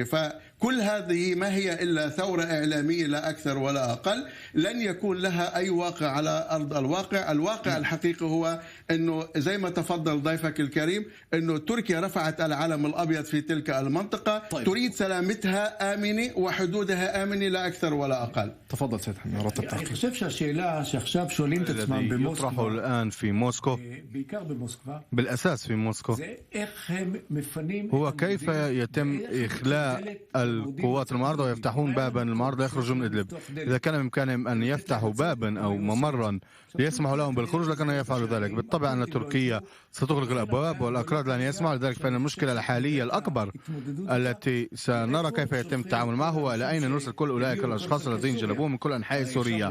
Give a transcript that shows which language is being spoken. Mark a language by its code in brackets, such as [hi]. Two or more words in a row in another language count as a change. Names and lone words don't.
[ar] فكل هذه ما هي إلا ثورة إعلامية لا أكثر ولا أقل، لن يكون لها أي واقع على أرض الواقع. الواقع الحقيقي هو أنه زي ما تفضل ضيفك الكريم أنه تركيا رفعت العلم الأبيض في تلك المنطقة. طيب. تريد سلامتها آمنة وحدودها آمنة لا أكثر ولا أقل. تفضل سيد حميد رتب تحقيق. [he] אני חושב שהשאלה שעכשיו שואלים את עצמם במוסקבה, [ar] يطرحوا الآن في موسكو [he] בעיקר במוסקבה, [ar] بالأساس في موسكو [he] זה איך הם מפנים [ar] هو كيف يتم إخلاء القوات المعارضة ويفتحون بابا المعارضة يخرجوا من إدلب. إذا كان بإمكانهم أن يفتحوا بابا أو ممرا ليسمحوا لهم بالخروج لكانوا يفعلوا ذلك. بالطبع أن تركيا ستغلق الأبواب والأكراد لن يسمعوا. لذلك فإن المشكلة الحالية الأكبر التي سنرى كيف يتم التعامل معها هو لأين نرسل كل أولئك الأشخاص الذين جلبوهم من كل أنحاء سوريا.